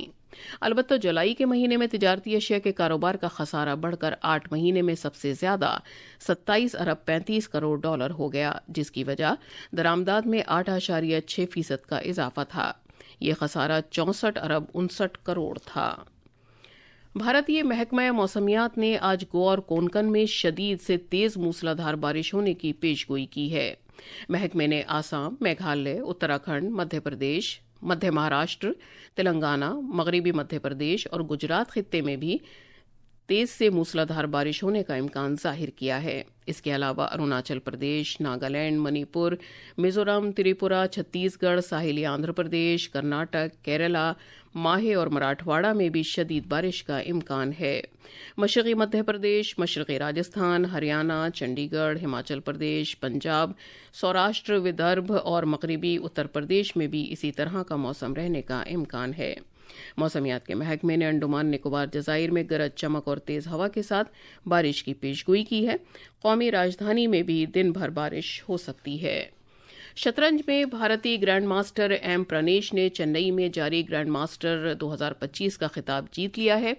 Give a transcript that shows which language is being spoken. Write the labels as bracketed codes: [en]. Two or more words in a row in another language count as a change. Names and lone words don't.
[ur] البتہ جولائی کے مہینے میں تجارتی اشیاء کے کاروبار کا خسارہ بڑھ کر 8 مہینے میں سب سے زیادہ 27.35 ارب ہو گیا، جس کی وجہ درآمدات میں 8.6% کا اضافہ تھا۔ یہ خسارہ 64.59 ارب تھا۔ بھارتی محکمہ موسمیات نے آج گوا اور کونکن میں شدید سے تیز موسلادھار بارش ہونے کی پیشگوئی کی ہے۔ محکمے نے آسام، میگھالیہ، اتراکھنڈ، مدھیہ پردیش، مدھیہ مہاراشٹر، تلنگانہ، مغربی مدھیہ پردیش اور گجرات خطے میں بھی تیز سے موسلادھار بارش ہونے کا امکان ظاہر کیا ہے۔ اس کے علاوہ اروناچل پردیش، ناگالینڈ، منی پور، میزورم، تریپورہ، چھتیس گڑھ، ساحلی آندھرا پردیش، کرناٹک، کیرلا، ماہے اور مراٹھواڑہ میں بھی شدید بارش کا امکان ہے۔ مشرقی مدھیہ پردیش، مشرقی راجستھان، ہریانہ، چنڈی گڑھ، ہماچل پردیش، پنجاب، سوراشٹر، ودربھ اور مغربی اتر پردیش میں بھی اسی طرح کا موسم رہنے کا امکان ہے۔ موسمیات کے محکمے نے انڈمان نکوبار جزائر میں گرج چمک اور تیز ہوا کے ساتھ بارش کی پیشگوئی کی ہے۔ قومی راجدھانی میں بھی دن بھر بارش ہو سکتی ہے۔ شطرنج میں بھارتی گرینڈ ماسٹر ایم پرانیش نے چنئی میں جاری گرینڈ ماسٹر 2025 کا خطاب جیت لیا ہے۔